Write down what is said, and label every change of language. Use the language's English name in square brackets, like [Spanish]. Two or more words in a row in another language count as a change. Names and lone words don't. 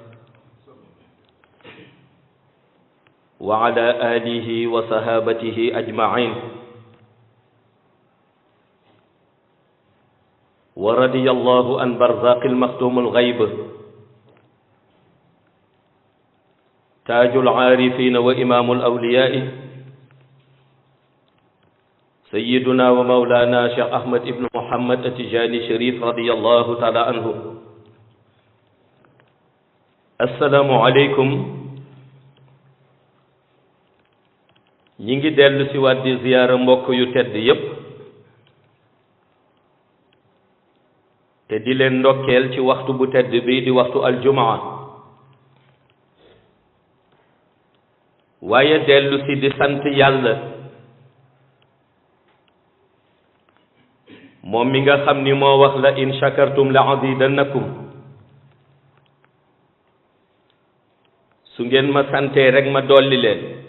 [Arabic] وعلى آله وصحابته أجمعين ورضي الله عن برزاق المختوم الغيب تاج العارفين وإمام الأولياء سيدنا ومولانا شيخ أحمد بن محمد التجاني الشريف رضي الله تعالى عنه. السلام عليكم. [Wolof] ñi ngi dellu si waat di ziyaara mbokk yu tedd yépp te di leen ndokkeel ci waxtu bu tedd bi di waxtu aljumaa waaye dellu si di sant yàlla moom mi nga xam ni moo wax la [Arabic] لئن شكرتم لأزيدنكم [Wolof] su ngeen ma santee rek ma dolli leen